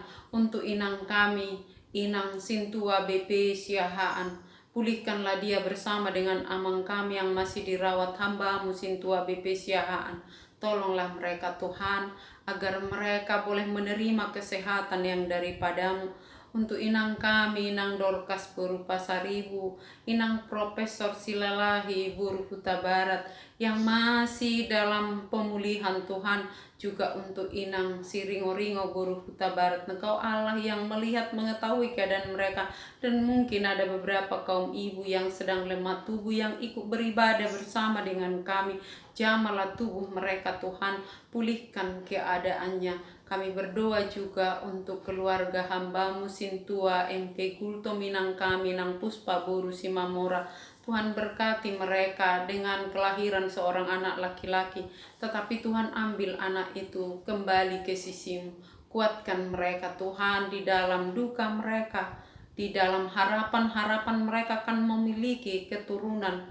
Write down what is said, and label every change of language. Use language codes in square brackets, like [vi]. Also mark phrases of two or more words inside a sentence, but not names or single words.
[id] Untuk inang kami, Inang Sintua BP Siahaan, pulihkanlah dia bersama dengan amang kami yang masih dirawat hamba-Mu Sintua BP Siahaan. Tolonglah mereka Tuhan, agar mereka boleh menerima kesehatan yang daripada-Mu. Untuk inang kami, Inang Dorcas Buru Pasaribu, Inang Profesor Silalahi Buru Huta Barat yang masih dalam pemulihan Tuhan, juga untuk Inang Siringo-ringo Buru Huta Barat. Engkau Allah yang melihat, mengetahui keadaan mereka, dan mungkin ada beberapa kaum ibu yang sedang lemah tubuh yang ikut beribadah bersama dengan kami. Jamalah tubuh mereka Tuhan, pulihkan keadaannya. Kami berdoa juga untuk keluarga hamba-Mu Sintua MP Gulto Minang kami, Nang Puspa Buru Simamora. Tuhan berkati mereka dengan kelahiran seorang anak laki-laki. Tetapi Tuhan ambil anak itu kembali ke sisi-Mu. Kuatkan mereka Tuhan di dalam duka mereka, di dalam harapan-harapan mereka akan memiliki keturunan.